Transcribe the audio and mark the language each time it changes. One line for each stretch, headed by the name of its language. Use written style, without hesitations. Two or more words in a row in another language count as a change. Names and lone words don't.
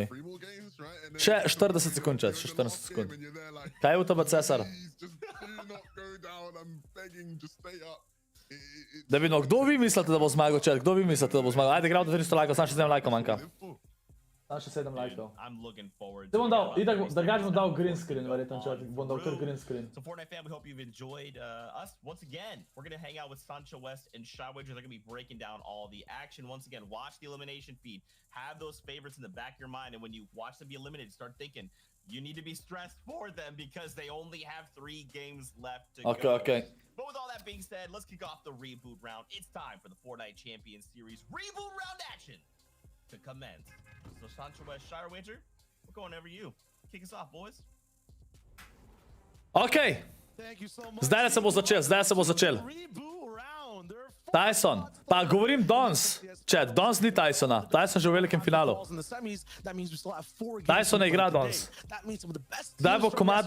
Slovenian: Še 40 sekund, čet, še 40 sekund. Kaj je v tebe, Cesar? Da vidimo, kdo vi mislite, da bo zmagal, čet? Kdo vi mislite, da bo zmagal? Ajde, gremo do 300 lajkov, sam še 7 lajkov manjka. Tam še 7 lajkov.
English: I'm looking forward
Slovenian: Zdaj
English: to
Slovenian: bom
English: it.
Slovenian: dal, itak, drugače bom dal
English: green screen,
Slovenian: verjetno, če bom dal kar
English: green screen. So Fortnite fam, we hope you've enjoyed us. Once again, we're going to hang out with Sancho West and ScorpLZ. They're going to be breaking down all the action. Once again, watch the elimination feed. Have those favorites in the back of your mind. And when you watch them be eliminated, start thinking, you need to be stressed for them because they only have 3 games left to go. Okay. But with all that being said, let's kick off the reboot round. It's time for the Fortnite Champions Series reboot round action to commence. So Sancho West, ScorpLZ, we're going over you. Kick us off, boys.
Slovenian: Okay. Zdaj se bo začel. Tyson. Pa govorim danes. Chat, danes ni Tysona. Tyson že v velikem finalu. Tyson ne igra danes. Zdaj bo komad.